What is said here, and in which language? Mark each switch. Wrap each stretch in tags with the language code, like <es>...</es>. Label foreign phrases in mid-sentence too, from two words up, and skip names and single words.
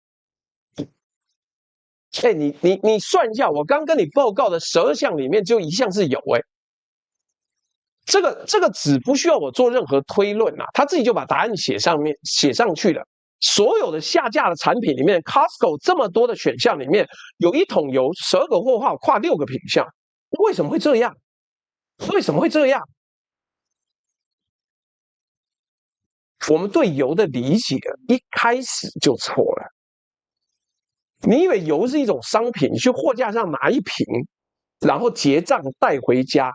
<zh>哎，你算一下，我剛跟你報告的12項裡面，只有1項是有哎。這個只不需要我做任何推論啊，他自己就把答案寫上去了。所有的下架的產品裡面 ，Costco 這麼多的選項裡面，有1桶油，12個貨號，跨6個品項，為什麼會這樣？為什麼會這樣？我們對油的理解一開始就錯了。你以為油是一種商品，你去貨架上拿一瓶，然後結賬帶回家？</zh>